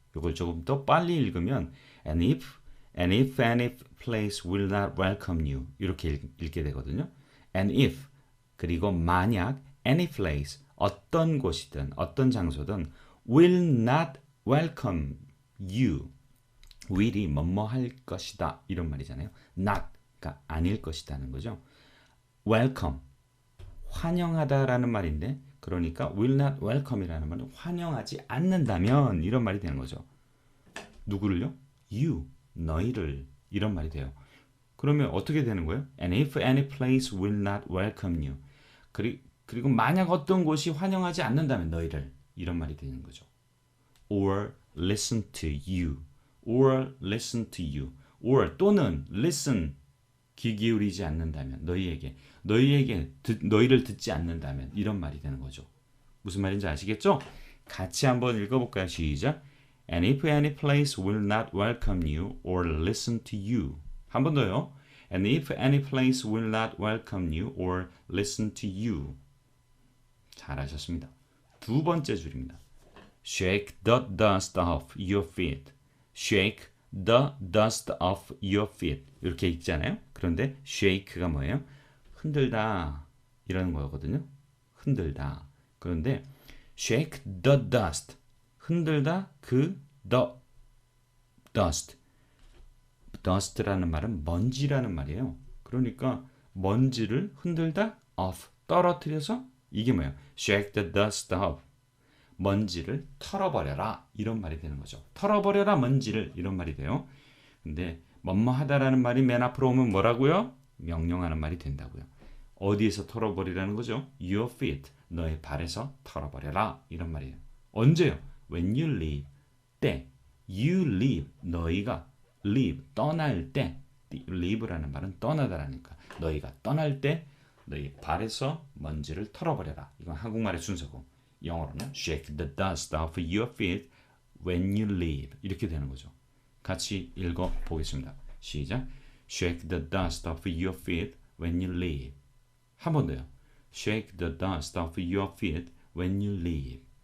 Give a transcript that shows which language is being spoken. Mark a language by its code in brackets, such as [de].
[ko] 이걸 조금 더 빨리 읽으면 [en] and if any place will not welcome you. [ko] 이렇게 읽게 되거든요. [en] And if [ko] 그리고 만약 [en] any place [ko] 어떤 곳이든 어떤 장소든 [en] will not welcome you. [ko] will이 뭐뭐 할 것이다 이런 말이잖아요. not가 아닐 것이다는 거죠. welcome 환영하다라는 말인데 그러니까 will not welcome이라는 말은 환영하지 않는다면 이런 말이 되는 거죠. 누구를요? you 너희를 이런 말이 돼요. 그러면 어떻게 되는 거예요? [en] And if any place will not welcome you. [ko] 그리고 만약 어떤 곳이 환영하지 않는다면 너희를 이런 말이 되는 거죠. [en] or listen to you. or listen to you. [ko] or 또는 listen 귀 기울이지 않는다면 너희를 듣지 않는다면 이런 말이 되는 거죠. 무슨 말인지 아시겠죠? 같이 한번 읽어볼까요? 시작. [en] And if any place will not welcome you or listen to you. [ko] 한 번 더요. [en] And if any place will not welcome you or listen to you. [ko] 잘하셨습니다. 두 번째 줄입니다. [en] Shake the dust off your feet. Shake the dust off your feet. [ko] 이렇게 읽잖아요. 그런데 shake가 뭐예요? 흔들다 이라는 거거든요. 흔들다. [en] 그런데 shake the dust. [ko] 흔들다 [en] the dust. [ko] dust라는 말은 먼지라는 말이에요. 그러니까 먼지를 흔들다 off. 떨어뜨려서 이게 뭐예요? [en] shake the dust off. [ko] 먼지를 털어버려라 이런 말이 되는 거죠. 털어버려라 먼지를 이런 말이 돼요. 근데 뭐뭐하다라는 말이 맨 앞으로 오면 뭐라고요? 명령하는 말이 된다고요. 어디에서 털어버리라는 거죠? [en] Your feet, [ko] 너의 발에서 털어버려라 이런 말이에요. 언제요? [en] When you leave, [ko] 때. [en] You leave, [ko] 너희가 leave, 떠날 때. leave라는 말은 떠나다라니까. 너희가 떠날 때 너희 발에서 먼지를 털어버려라. 이건 한국말의 순서고 영어로는 [en] shake the dust off your feet when you leave [ko] 이렇게 되는 거죠. 같이 읽어보겠습니다. 시작. [en] Shake the dust off your feet when you leave. [ko] 한 번 더요. [en] Shake the dust off your feet when you leave.